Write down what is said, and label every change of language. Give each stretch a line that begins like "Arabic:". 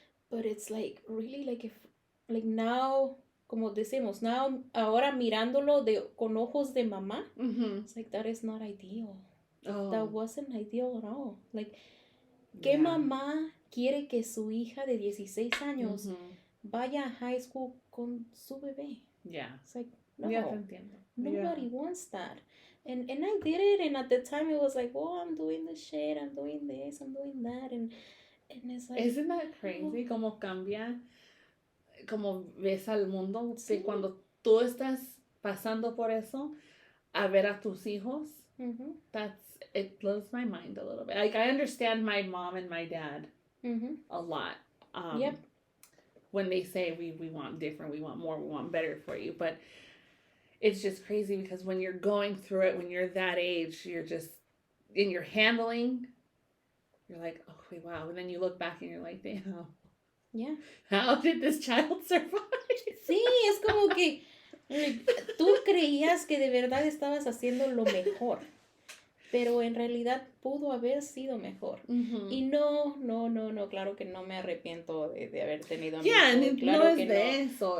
English: But it's like, really, like now,
Spanish: como decimos, ahora mirándolo con ojos de mamá,
English: it's like, that is not ideal. That wasn't ideal at all.
Spanish: Like, ¿qué mamá quiere que su hija de 16 años vaya a high school con su bebé?
English: It's like, no.
Spanish: Ya te entiendo.
English: Nobody wants that. And I did it, and at the time it was like, I'm doing this shit, I'm doing this, I'm doing that, and And it's like, Isn't that crazy?
Spanish: Como cambia, como ves al mundo, sí. que cuando tú estás pasando por eso, a ver a tus hijos,
English: it blows my mind a little bit. Like, I understand my mom and my dad a lot. Yep. When they say we want different, we want more, we want better for you. But it's just crazy because when you're going through it, when you're that age, you're just, in your handling, you're like, oh, wow. And then you look back and you're like, damn. Yeah. How did this child survive?
Spanish: Sí, es como que tú creías que de verdad estabas haciendo lo mejor, pero en realidad pudo haber sido mejor. Y no, claro que no me arrepiento de haber tenido a mi hijo. Claro no es que de eso.